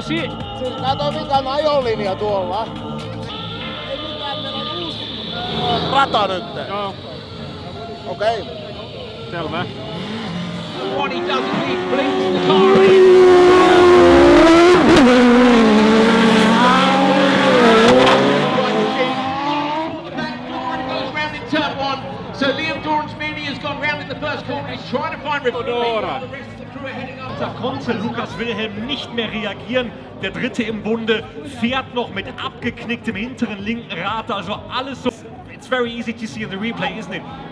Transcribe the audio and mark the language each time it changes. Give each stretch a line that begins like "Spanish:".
Finnish: Siis kato mikä on ajolinja tuolla. Ei mitään, meillä on uusi rata nyt. Joo. Okei. Selvä.
English: What he doesn't need blinks the car in. Goes round in turn one. So Liam Doran's Mini has gone round in the first corner. He's trying to find Dora. The rest of the crew are heading up.
German: Da konnte Lukas Wilhelm nicht mehr reagieren. Der Dritte im Bunde fährt noch mit abgeknicktem hinteren linken Rad. Also alles so.
English: It's very easy to see in the replay, isn't it?